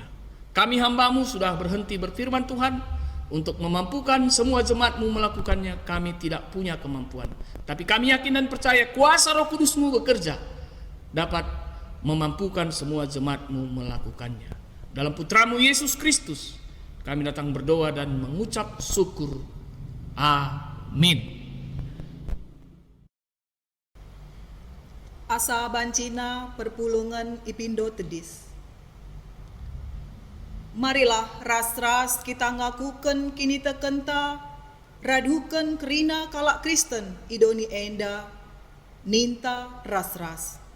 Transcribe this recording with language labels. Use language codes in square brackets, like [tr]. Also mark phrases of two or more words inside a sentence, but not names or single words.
[id] Kami hamba-Mu sudah berhenti berfirman Tuhan, untuk memampukan semua jemaat-Mu melakukannya. Kami tidak punya kemampuan, tapi kami yakin dan percaya kuasa Roh Kudus-Mu bekerja, dapat memampukan semua jemaat-Mu melakukannya. Dalam Putramu Yesus Kristus kami datang berdoa dan mengucap syukur. Amin. [btx] Asa bancina perpulungan ipindo tedis. Marilah ras-ras kita ngakuken kini tekenta, raduken kerina kalak Kristen idoni enda, ninta ras-ras.